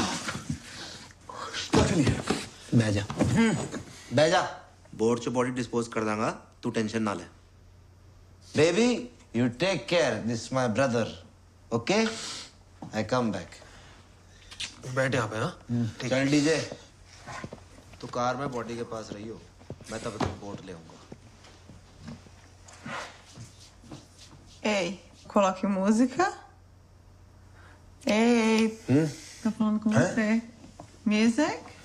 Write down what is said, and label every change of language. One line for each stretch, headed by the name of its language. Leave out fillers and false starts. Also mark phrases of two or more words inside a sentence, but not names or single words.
Hindi: चलिए बह जा।
Punjabi: ਬੋਰਡ ਚ
English: body dispose
Punjabi: ਕਰ ਦਾਂਗਾ, ਤੂ ਟੈਂਸ਼ਨ ਨਾ ਲੈ।
English: बेबी You take care. This is my brother. Okay? I come back.
Hindi: बैठ यहाँ पे हाँ चल डीजे तू कार में बॉडी के पास रही हो मैं तब तक बोट ले आऊंगा
Portuguese: Ei, coloque música. Ei, tô falando com você.
English: Music?